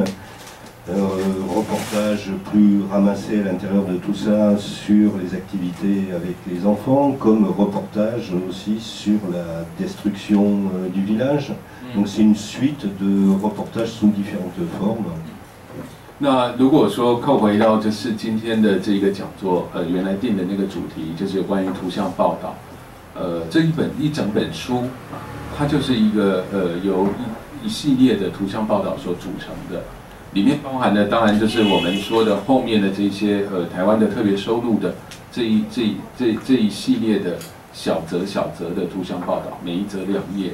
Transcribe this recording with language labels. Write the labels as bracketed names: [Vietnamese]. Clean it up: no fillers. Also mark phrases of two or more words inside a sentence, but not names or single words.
[French] Reportage plus ramassé à l'intérieur de tout ça sur les activités avec les enfants, comme reportage aussi sur la destruction du village. Donc c'est une suite de reportages sous différentes formes. [Chinese] 那如果说扣回到就是今天的这个讲座，原来定的那个主题就是有关于图像报道，这一整本书，它就是一个由一系列的图像报道所组成的。里面包含的当然就是我们说的后面的这些台湾的特别收录的这一系列的小则的图像报道，每一则2页的。